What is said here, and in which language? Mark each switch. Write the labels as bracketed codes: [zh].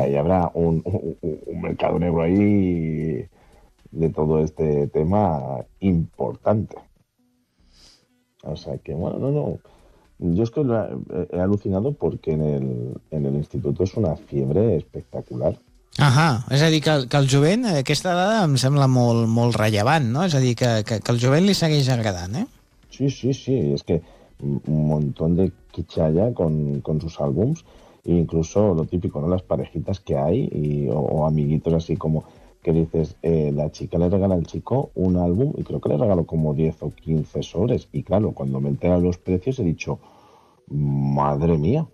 [es] O sea, ahí habrá un mercado negro ahí de todo este tema importante. O sea que, bueno, no, no, Yo es que lo he alucinado porque en el instituto es una fiebre espectacular. [ca] Ajà, és a dir, que el jovent, aquesta dada em sembla molt, molt rellevant, no? És a dir, que el jovent li segueix agradant, eh? [es] Sí, es que un montón de quichalla con sus álbums, e incluso lo típico, ¿no? Las parejitas que hay, o amiguitos así como que dices, la chica le regala al chico un álbum y creo que le regaló como 10 o 15 sobres, y claro, cuando me enteré de los precios he dicho, madre mía.